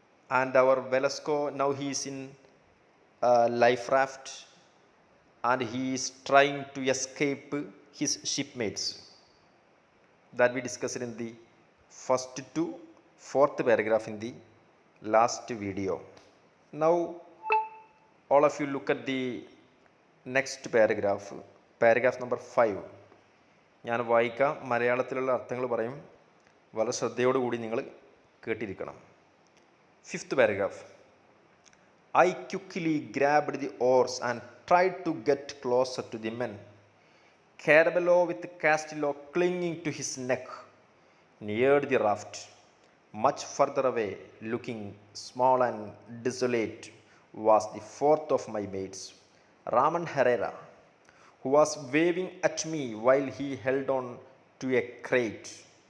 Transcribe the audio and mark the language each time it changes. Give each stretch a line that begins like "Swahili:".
English: And our Velasco, now he is in life raft, and he is trying to escape his shipmates. That we discussed in the first to 4th paragraph in the last video. Now all of you look at the next paragraph number 5.
Malayalam: ഞാൻ വായിക്കാം, മലയാളത്തിലുള്ള അർത്ഥങ്ങൾ പറയും. വളരെ ശ്രദ്ധയോടുകൂടി നിങ്ങൾ കേട്ടിരിക്കണം.
English: 5th paragraph. I quickly grabbed the oars and tried to get closer to the men. Carabello, with Castillo clinging to his neck, neared the raft. Much further away, looking small and desolate, was the 4th of my mates, Raman Herrera, who was waving at me while he held on to a crate.